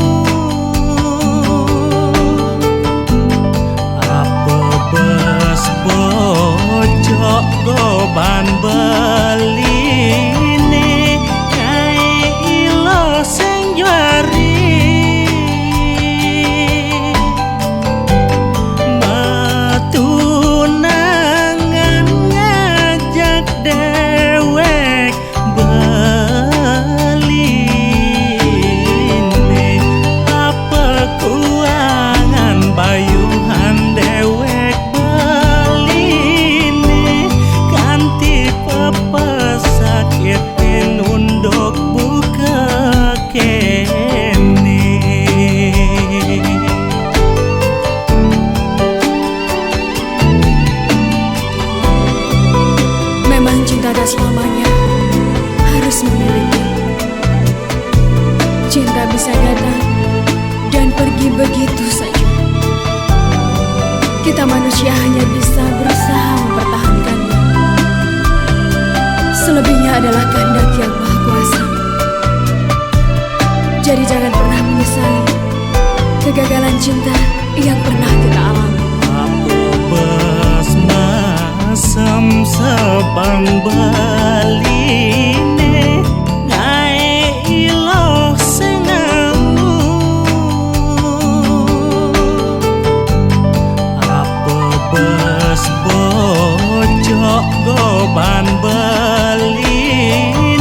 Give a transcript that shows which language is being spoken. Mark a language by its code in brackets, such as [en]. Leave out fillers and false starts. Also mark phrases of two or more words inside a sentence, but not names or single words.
[ban] apa bes bocok goban beline ngai iloh sing juari tunangan ngajak dewek beline apa keuangan bayuhan dewek beline kanti pepes sakit unduk buka kene [id] Memang cinta tak selamanya harus memiliki. Cinta bisa datang dan pergi begitu saja. Kita manusia hanya bisa berusaha mempertahankannya. Selebihnya adalah kehendak yang Maha Kuasa. Jadi jangan pernah menyesali kegagalan cinta yang pernah kita alami. [ban] apa bes masem sebang beline ngai iloh sengamu apa bes bocok goban beline